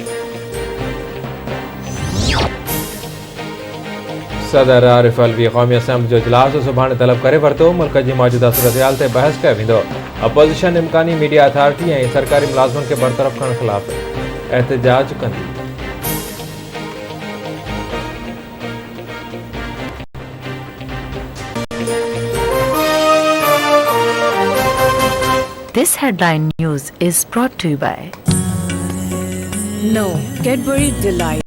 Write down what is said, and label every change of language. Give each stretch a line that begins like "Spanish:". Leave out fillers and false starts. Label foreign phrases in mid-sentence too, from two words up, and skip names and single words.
Sindhi: सदर आरिफ अलवी क़ौमी असम्बली जो इजलास सुभाणे तलब करे वरितो। मुल्क जी मौजूदा सूरतहाल ते बहस कयो वेंदो। अपोज़िशन इम्कानी
English: media authority
Sindhi: ऐं सरकारी मुलाज़िमनि खे बरतरफ़ करण ख़िलाफ़ एहतजाज कंदी।
English: This headline news is brought to you by No, Cadbury Delight.